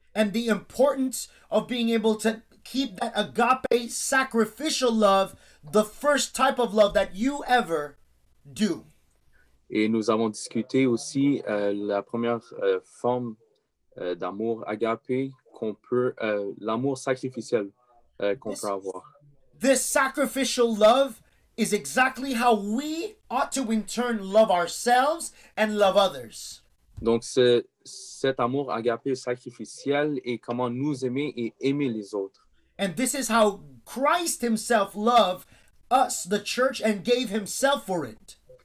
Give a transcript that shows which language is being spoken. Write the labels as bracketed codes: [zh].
[en] And the importance of being able to keep that agape sacrificial love the first type of love that you ever do. [fr] Et nous avons discuté aussi la première forme d'amour agape l'amour sacrificiel qu'on peut avoir. [en] This sacrificial love is exactly how we ought to in turn love ourselves and love others. [fr] Donc, cet amour agapé sacrificiel et comment nous aimer et aimer les autres. [en] And this is how Christ himself loved us, the church, and gave himself for it.